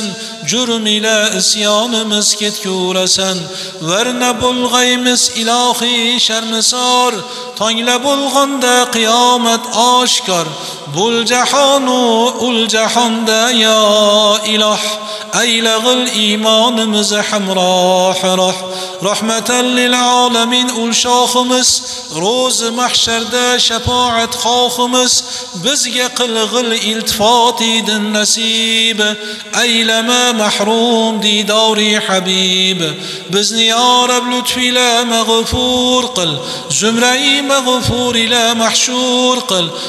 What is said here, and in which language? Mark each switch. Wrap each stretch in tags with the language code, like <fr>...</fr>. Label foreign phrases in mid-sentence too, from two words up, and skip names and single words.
<uz>jurm ila isyonimiz ketkurasan, varna bulg'aymiz ilohiy sharmisor, tongla bulg'onda qiyomat oshkor, bul jahonu ul jahonda ya iloh, aylag'il iymonimiz hamroh roh,</uz> <ar>رحمة للعالمين</ar> <uz>ul shohimiz, ro'z mahsharda shafoat xohimiz, bizga qilg'il iltifot edin nasib, aylama mahrum didori habib, bizni ya rab lutfila mag'fur qil, zumrai mag'fur ila mahshur qil,</uz>